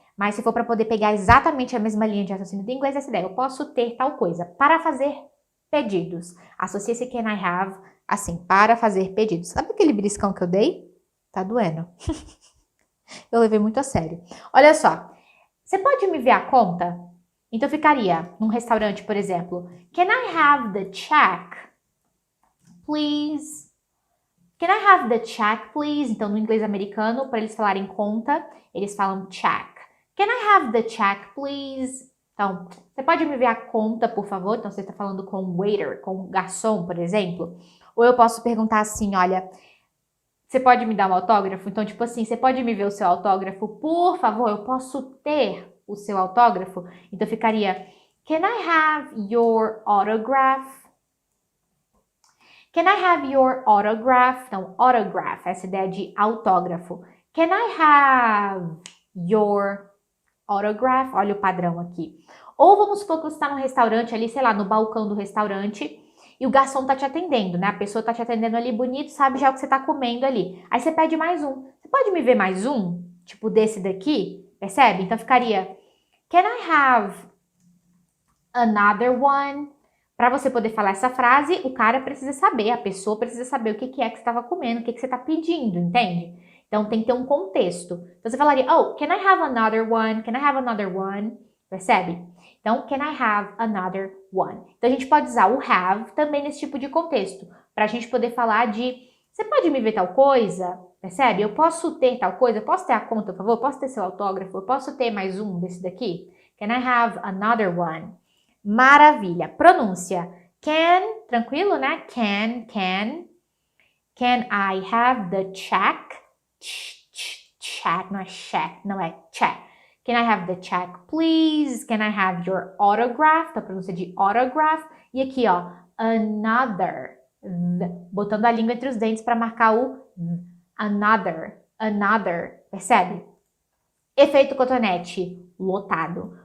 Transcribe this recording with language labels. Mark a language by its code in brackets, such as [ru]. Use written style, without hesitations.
[pt] Mas se for para poder pegar exatamente a mesma linha de raciocínio do inglês, essa ideia, eu posso ter tal coisa para fazer pedidos. Associa esse [en] can I have [pt] assim, para fazer pedidos. Sabe aquele beliscão que eu dei? Tá doendo. Eu levei muito a sério. Olha só. Você pode me ver a conta? Então ficaria num restaurante, por exemplo. [en] Can I have the check, please? Can I have the check, please? [pt] Então no inglês americano, para eles falarem conta, eles falam check. [en] Can I have the check, please? [pt] Então, você pode me ver a conta, por favor? Então você está falando com o waiter, com o garçom, por exemplo. Ou eu posso perguntar assim, olha, você pode me dar um autógrafo? Então, tipo assim, você pode me ver o seu autógrafo? Por favor, eu posso ter o seu autógrafo? Então, ficaria, [en] can I have your autograph? Can I have your autograph? [pt] Então, autograph, essa ideia de autógrafo. [en] Can I have your autograph? [pt] Olha o padrão aqui. Ou vamos supor que você está no restaurante ali, sei lá, no balcão do restaurante, e o garçom tá te atendendo, né? A pessoa tá te atendendo ali bonito, sabe já o que você tá comendo ali. Aí você pede mais um. Você pode me ver mais um? Tipo desse daqui? Percebe? Então ficaria, [en] can I have another one? [pt] Para você poder falar essa frase, o cara precisa saber, a pessoa precisa saber o que é que você estava comendo, o que você tá pedindo, entende? Então tem que ter um contexto. Então você falaria, [en] oh, can I have another one? Can I have another one? Percebe? Então, can I have another one? [pt] Então, a gente pode usar o have também nesse tipo de contexto, para a gente poder falar de, você pode me ver tal coisa? Percebe? Eu posso ter tal coisa? Eu posso ter a conta, por favor? Eu posso ter seu autógrafo? Eu posso ter mais um desse daqui? [en] Can I have another one? [pt] Maravilha. Pronúncia. [en] Can, [pt] tranquilo, né? [en] Can. Can I have the check? [pt] Check, não é check, não é check. [en] Can I have the check, please? Can I have your autograph? [pt] Tá a pronúncia de autograph. E aqui, ó, another. Botando a língua entre os dentes para marcar o another. Percebe? Efeito cotonete, lotado.